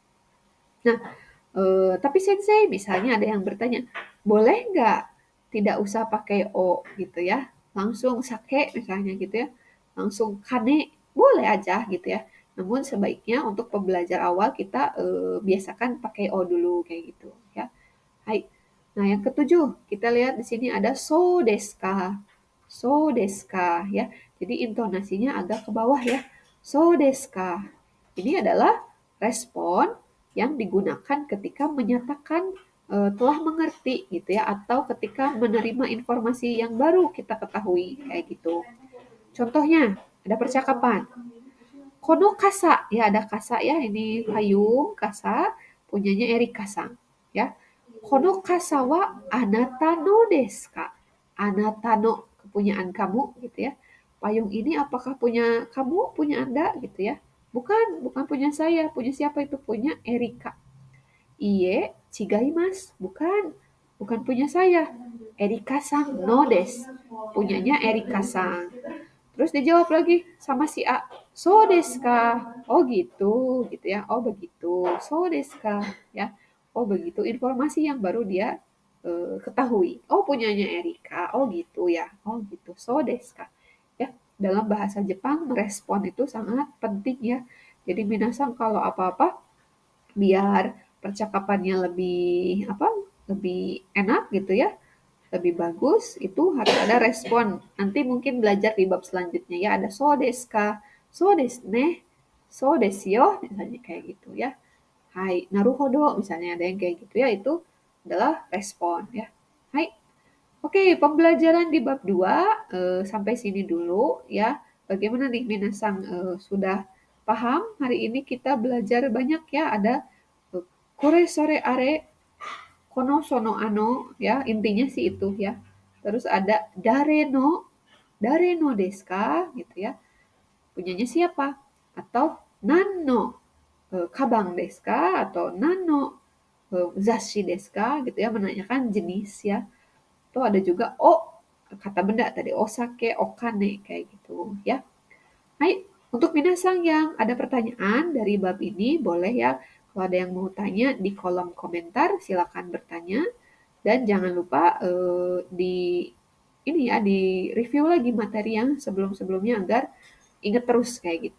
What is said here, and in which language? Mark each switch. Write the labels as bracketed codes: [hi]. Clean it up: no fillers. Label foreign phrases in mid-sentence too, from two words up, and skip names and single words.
[id] Nah, tapi sensei misalnya ada yang bertanya, boleh nggak tidak usah pakai o gitu ya, langsung sake misalnya gitu ya, langsung kane, boleh aja gitu ya. Namun sebaiknya untuk pembelajar awal kita biasakan pakai o dulu kayak gitu ya. Hai. Nah, yang ketujuh, kita lihat di sini ada [ja] so desu ka. So desu ka ya. [id] Jadi intonasinya agak ke bawah ya. [ja] So desu ka. [id] Ini adalah respon yang digunakan ketika menyatakan telah mengerti gitu ya, atau ketika menerima informasi yang baru kita ketahui kayak gitu. Contohnya, ada percakapan. [ja] Kono kasa, [id] ya ada kasa ya, ini payung kasa punyanya Erika-san ya. [ja] Kono kasa wa anata no desu ka? Anata no, [id] kepunyaan kamu gitu ya. Payung ini apakah punya kamu, punya Anda gitu ya. Bukan, bukan punya saya. Punya siapa itu? Punya Erika. [ja] Iye, chigaimasu. [id] Bukan, bukan punya saya. [ja] Erika-san no desu. [id] Punyanya Erika-san. Terus dijawab lagi sama si A, [ja] so desu ka? [id] Oh gitu, gitu ya. Oh begitu, [ja] so desu ka? [id] Ya. Oh begitu, informasi yang baru dia ketahui. Oh punyanya Erika. Oh gitu ya. Oh gitu, [ja] so desu ka? [id] Ya, dalam bahasa Jepang merespon itu sangat penting ya. Jadi minasang kalau apa-apa biar percakapannya lebih apa? Lebih enak gitu ya, lebih bagus, itu harus ada respon. Nanti mungkin belajar di bab selanjutnya ya, ada [ja] so desu ka, so desu ne, so desu yo, [id] misalnya kayak gitu ya. [ja] Hai, naruhodo, [id] misalnya ada yang kayak gitu ya, itu adalah respon ya. Hai, oke, pembelajaran di bab 2 sampai sini dulu ya. Bagaimana nih Minasang, sudah paham? Hari ini kita belajar banyak ya, ada [ja] kore sore are, kono sono ano [id] ya, intinya sih itu ya. Terus ada [ja] dare no desu ka [id] gitu ya. Punyanya siapa? Atau [ja] nanno kabang desu ka [id] atau [ja] nanno zashi desu ka [id] gitu ya, menanyakan jenis ya. Atau ada juga kata benda tadi [ja] osake, okane [id] kayak gitu ya. Hai, untuk minasang yang ada pertanyaan dari bab ini boleh ya, kalau ada yang mau tanya di kolom komentar silakan bertanya. Dan jangan lupa di ini ya, di review lagi materi yang sebelum-sebelumnya agar ingat terus kayak gitu.